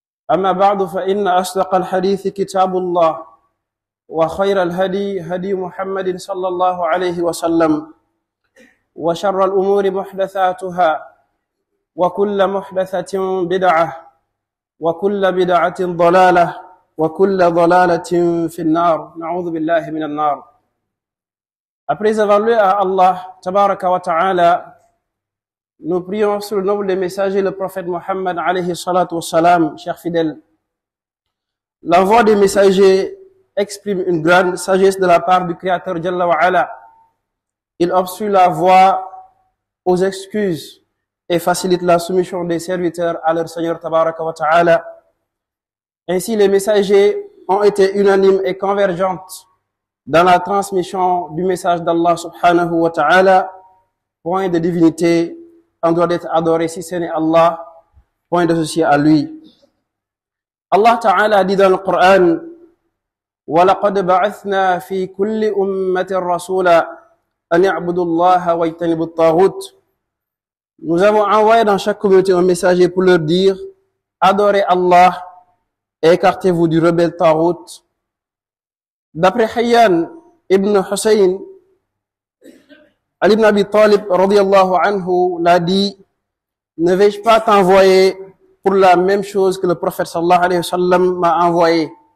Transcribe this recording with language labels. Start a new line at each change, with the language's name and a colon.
Arabic: أما بعد فإن أصدق الحديث كتاب الله وخير الهدي هدي محمد صلى الله عليه وسلم وشر الأمور محدثاتها وكل محدثة بدعة وكل بدعة ضلالة وكل ضلالة في النار نعوذ بالله من النار.
French: Après avoir loué à Allah tabaraka wa ta'ala, nous prions sur le nom des messagers le prophète Mohammed alayhi salatu wa salam, chers fidèles. L'envoi des messagers exprime une grande sagesse de la part du Créateur Jalla wa Ala. Il obstrue la voie aux excuses et facilite la soumission des serviteurs à leur Seigneur Tabaraka wa Ta'ala. Ainsi, les messagers ont été unanimes et convergentes dans la transmission du message d'Allah Subhanahu wa Ta'ala. Point de divinité en droit d'être adoré si ce n'est Allah, point d'associé à lui.
Arabic: Allah Ta'ala
French: dit dans le Coran:
Arabic: وَلَقَدْ بَعَثْنَا فِي كُلِّ أُمَّةٍ رَسُولًا أَنِ اعْبُدُوا اللَّهَ وَاجْتَنِبُوا الطَّاغُوتَ.
French: Nous avons envoyé dans chaque communauté un messager pour leur dire: adorez Allah et écartez-vous du rebelle Taghut. D'après Hayyan ibn Hussein, Ali ibn Abi Talib radiyallahu anhu l'a dit: ne vais-je pas t'envoyer pour la même chose que le prophète sallallahu alayhi wa sallam m'a envoyé?